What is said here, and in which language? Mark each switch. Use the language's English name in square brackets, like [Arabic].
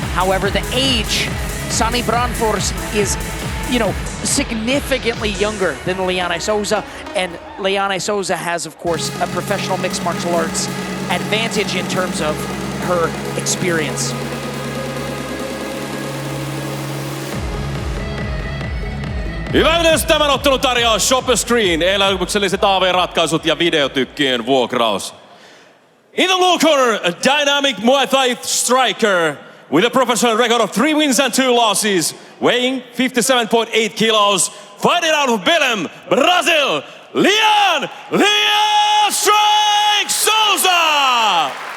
[English] However, the age, Sani Brännfors is, significantly younger than Liane Souza, and Liane Souza has, of course, a professional mixed martial arts advantage in terms of her experience. [Finnish] Hyvä yleisö, tämän ottelun tarjoaa Shopperscreen, elämykselliset AV-ratkaisut ja videotykkien vuokraus. [English] In the blue corner, a dynamic Muay Thai striker with a professional record of 3 wins and 2 losses, weighing 57.8 kilos, fighting out of Belém, Brazil, Liane Strike Souza!